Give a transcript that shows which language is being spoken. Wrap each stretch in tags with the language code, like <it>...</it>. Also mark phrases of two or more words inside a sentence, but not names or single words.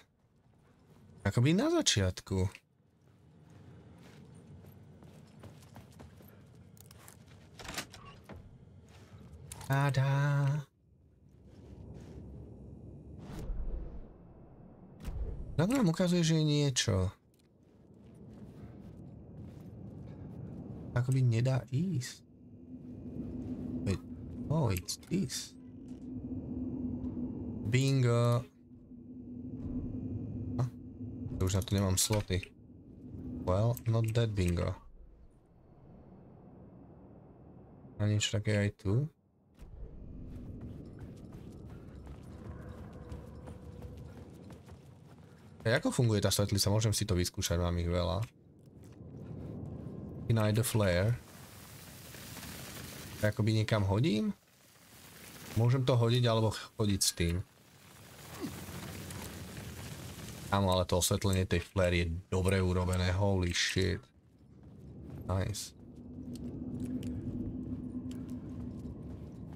<sk>Akoby na začiatku. Tada. Tak nám ukazuje, že je niečo. Akoby nedá ísť.</sk> <en>Oh, it's this. Bingo.</en> <sk>Už na to nemám sloty.</sk> <en>Well, not that bingo.</en> <sk>A niečo také aj tu. Ako funguje tá svetlica? Môžem si to vyskúšať, mám ich veľa.</sk> <en>Ignite the flare.</en> <sk>Akoby niekam hodím? Môžem to hodiť alebo chodiť s tým. Áno, ale to osvetlenie tej flare je dobre urobené.</sk> <en>Holy shit. Nice.</en>